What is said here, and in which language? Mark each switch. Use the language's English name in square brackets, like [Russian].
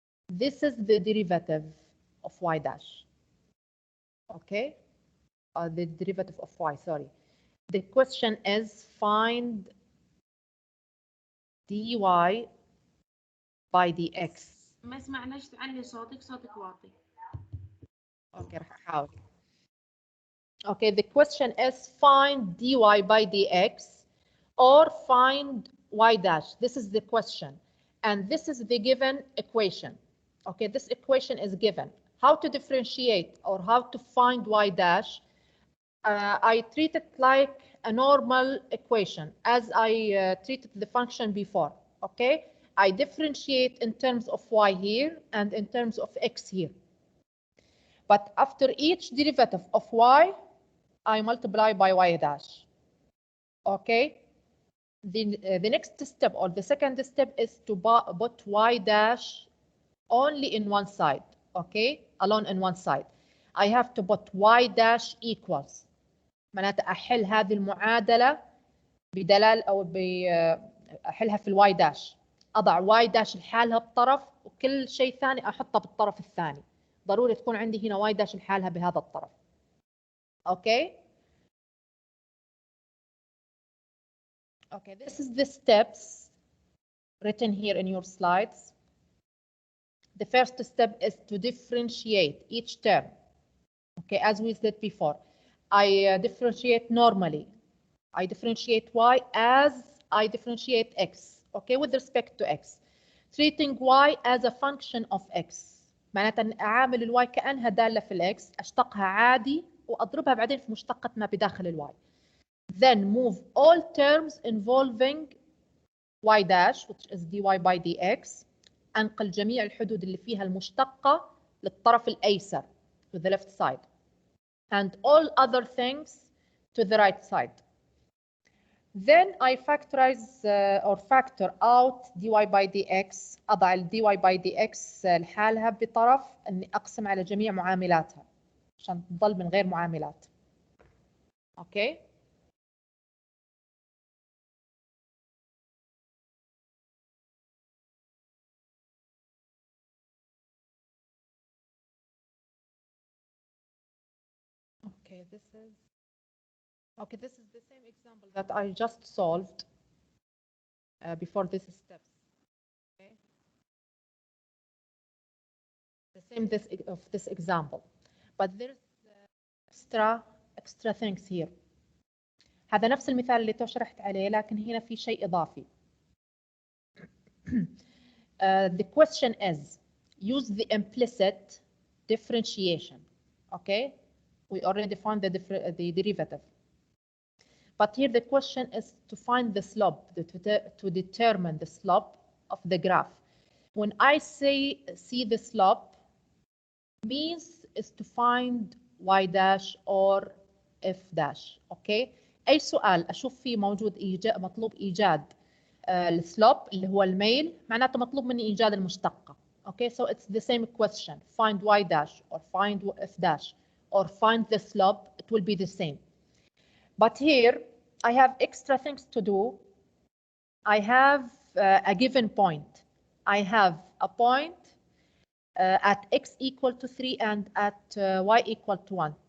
[English] This is the derivative of y dash. Okay, the derivative of y, sorry. The question is find dy by dx. [Arabic] ما سمعناش تعلي صوتك واطي. Okay, راح أحاول. [English] Okay, the question is find dy by dx or find y dash. This is the question. And this is the given equation. Okay, this equation is given. How to differentiate or how to find y dash? I treat it like a normal equation as I treated the function before. Okay, I differentiate in terms of y here and in terms of x here. But after each derivative of y, I multiply by y dash. Okay, the next step or the second step is to put y dash only in one side. Okay, alone in one side. I have to put y dash equals [Arabic] معناتها أحل هذه المعادلة بدلال أو أحلها في الواي داش، أضع واي داش لحالها بطرف وكل شيء ثاني أحطه بالطرف الثاني. ضروري تكون عندي هنا واي داش لحالها بهذا الطرف. [English] Okay? Okay, this is the steps written here in your slides. The first step is to differentiate each term. Okay, as we said before, I differentiate normally. I differentiate y as I differentiate x. Okay, with respect to x. Treating y as a function of x. [Arabic] معناتها أعامل الواي كأنها دالة في الإكس، أشتقها عادي وأضربها بعدين في مشتقة ما بداخل الواي. [English] Then move all terms involving y dash which is dy by dx. [Arabic] أنقل جميع الحدود اللي فيها المشتقة للطرف الأيسر [English] to the left side and all other things to the right side. Then I factorize or factor out dy by dx. [Arabic] أضع ال dy by dx لحالها بطرف أني أقسم على جميع معاملاتها عشان تظل من غير معاملات. [English] Okay. Okay, this is the same example that I just solved before this steps. Okay. The same of this example, but there's extra things here. [Arabic] هذا نفس المثال اللي شرحت عليه لكن هنا في شيء إضافي. [English] The question is use the implicit differentiation. Okay, we already found the derivative. But here the question is to find the slope, to determine the slope of the graph. When I say see the slope, means is to find y dash or f dash. Okay. [Arabic] أي سؤال أشوف فيه موجود مطلوب إيجاد السلوب اللي هو الميل، معناته مطلوب مني إيجاد المشتقة. [English] Okay, so it's the same question. Find y dash or find f dash or find the slope. It will be the same. But here I have extra things to do. I have a given point. I have a point at x equal to 3 and at y equal to 1.